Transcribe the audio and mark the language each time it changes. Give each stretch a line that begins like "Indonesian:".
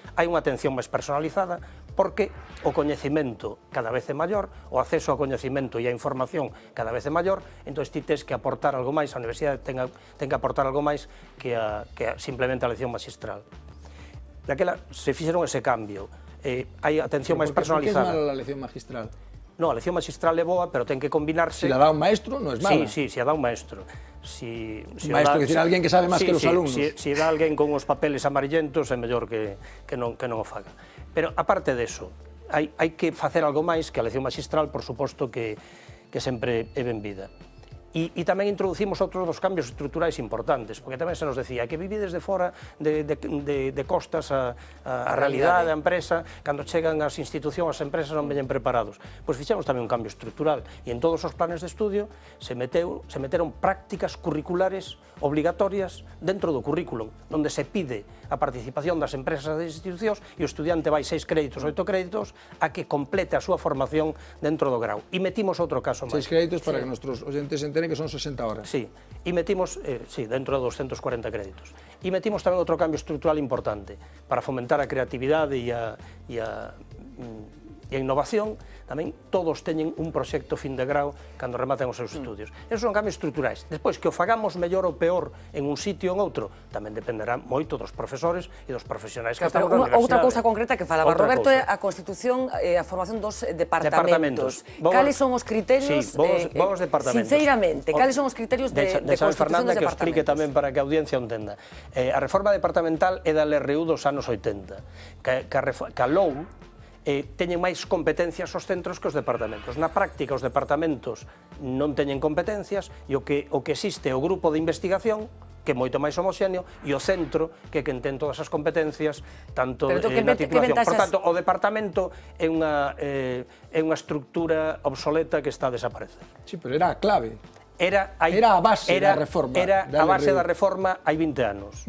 Galician: Hai unha atención máis personalizada porque o coñecemento cada vez é maior, o acceso ao coñecemento e a información cada vez é maior, entón ti tes que aportar algo máis, a universidade ten que aportar algo máis que simplemente a lección magistral. Daquela se fixeron ese cambio, hai atención máis personalizada. Por que é mala a lección magistral? No, a lección magistral é boa, pero ten que combinarse... Si la dá un maestro, non é mala. Sí, si a dá un maestro. Un maestro, que decir, alguén que sabe máis que os alumnos. Si dá alguén con os papeles amarillentos, é mellor que non o faga. Pero, aparte deso, hai que facer algo máis que a lección magistral, por suposto, que sempre é benvida. E tamén introducimos outros dos cambios estruturais importantes, porque tamén se nos decía que vivides de fora de costas a realidade da empresa, cando chegan as institucións, as empresas non veñen preparados. Pois fixemos tamén un cambio estrutural, e en todos os planes de estudio se meteron prácticas curriculares obligatorias dentro do currículum, onde se pide a participación das empresas e das institucións e o estudiante vai 6 créditos, 8 créditos, a que complete a súa formación dentro do grau. E metimos outro caso máis.
Spanish: 6 créditos para que nuestros oyentes enteren que son 60 horas.
Galician: Sí, e metimos, dentro de 240 créditos. E metimos tamén outro cambio estrutural importante para fomentar a creatividade e a innovación. Tamén todos teñen un proxecto fin de grau cando rematen os seus estudios. Esos son cambios estruturais. Despois, que o fagamos mellor ou peor en un sitio ou en outro, tamén dependerá moito dos profesores e dos profesionais que estamos na universidade. Outra cousa concreta que falaba Roberto é a Constitución e a formación dos departamentos. Cales son os criterios, sinceramente, cales son os criterios de constitución dos departamentos? Que o explique tamén para que a audiencia o entenda. A reforma departamental é da LRU dos anos 80, que a LOU teñen máis competencias os centros que os departamentos. Na práctica, os departamentos non teñen competencias e o que existe é o grupo de investigación, que é moito máis homoxéneo, e o centro, que é quen ten todas as competencias, tanto na titulación. Por tanto, o departamento é unha estructura obsoleta que está a desaparecer. Sí, pero era a clave. Era a base da reforma. Era a base da reforma hai 20 anos.